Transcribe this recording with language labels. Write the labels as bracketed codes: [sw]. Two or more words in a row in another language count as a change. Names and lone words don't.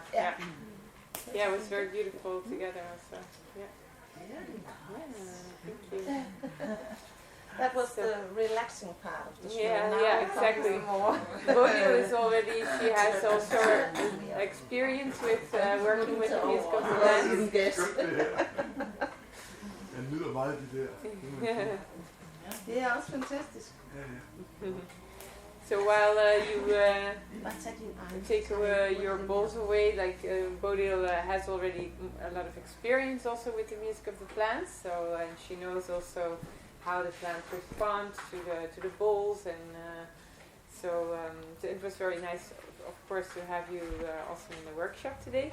[en] Yeah, it was very beautiful together also. Thank you. That was the relaxing part of the show. Yeah, exactly. Bodil is already, she has also experience with working with the music of the plants. [da] Jeg nyder meget de der. Det er også fantastisk. [en] So while you take your balls away, like Bodil has already a lot of experience also with the music of the plants, so and she knows also how the plants respond to the balls, and so it was very nice, of course, to have you also in the workshop today.